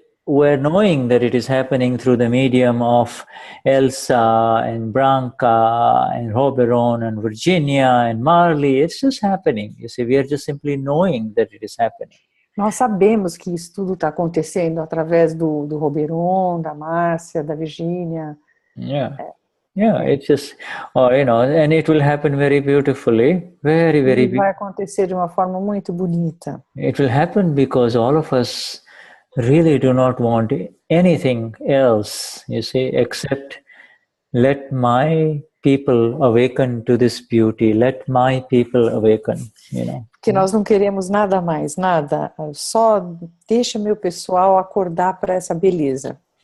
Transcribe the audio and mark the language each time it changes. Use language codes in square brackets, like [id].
[en] We're knowing that it is happening through the medium of Elsa and Branca and Roberon and Virginia and Marlyh. It's just happening. You see, we are just simply knowing that it is happening. [pt] Nós sabemos que isso tudo está acontecendo através do Roberon, da Márcia, da Virgínia. [en] It's just, and it will happen very beautifully, very, very beautifully. [pt] Vai acontecer de uma forma muito bonita. [en] It will happen because all of us really do not want anything else, you see, except let my people awaken to this beauty, let my people awaken, [pt] Que nós não queremos nada mais, nada, só deixa meu pessoal acordar para essa beleza.